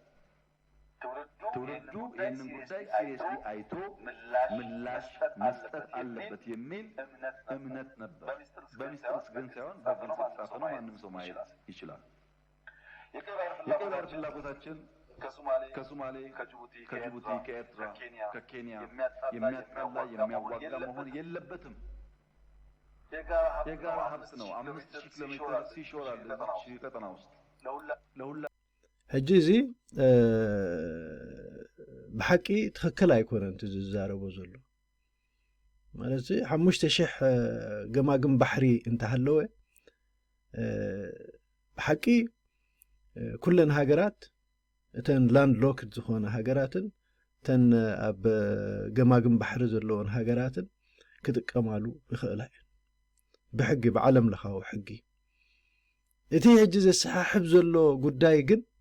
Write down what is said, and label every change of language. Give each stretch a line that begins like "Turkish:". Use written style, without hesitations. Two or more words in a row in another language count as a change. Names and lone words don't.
Amharic: ትውልዱ ይህንን ጉዳይ ሲሪየስሊ አይቶ ምላሽ መስጠት አለበት የሚል እምነት ነበር። በሚስጥር ግን ሳይሆን በግልጽ የተጻፈ ነው። ማንም ሰው ማየት ይችላል። የቀይ ባህር ፍላጎታችን ከሶማሌ፣ ከጅቡቲ፣ ከኤርትራ፣ ከኬንያ የሚያጣላ የሚያዋጋ መሆን የለበትም። የጋራ ሀብት ነው። 5000 ኪሎ ሜትር ሲሾር አለ እዚህ ቀጠና ውስጥ ለሁላ
Tigrinya: ሕጂ እዚ ብሓቂ ትክክል ኣይኮነን ዝዛረቦ ዘሎ ማለት 5000 ገማግም ባሕሪ እንተሃለወ ብሓቂ ኩለን ሃገራት እተን
English: land locked
Tigrinya: ዝኾነ ሃገራትን እተን ኣብ ገማግም ባሕሪ ዘለዎን ሃገራትን ክጥቀማሉ ይኽእላ እየን ብሕጊ ብዓለም ለኻዊ ሕጊ። እቲ ሕጂ ዘሰሓሕብ ዘሎ ጉዳይ ግን